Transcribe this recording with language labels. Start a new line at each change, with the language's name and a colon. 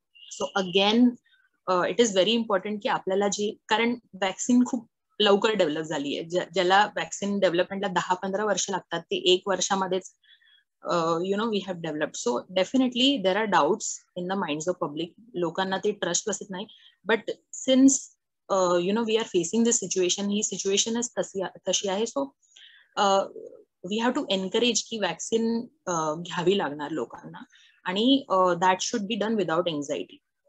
Marathi: So again it is very important की आपल्याला कारण वॅक्सिन खूप लवकर डेव्हलप झाली आहे, ज्याला वॅक्सिन डेव्हलपमेंटला 10-15 वर्ष लागतात, ते 1 वर्षामध्येच
English: We have developed. So definitely there are doubts in the minds of public.
Marathi: लोकांना ते ट्रस्ट बसत नाही,
English: but since we are facing this situation,
Marathi: ही सिच्युएशनच तशी आहे.
English: so we have to encourage
Marathi: की वॅक्सिन घ्यावी लागणार लोकांना, आणि
English: That should be done without anxiety.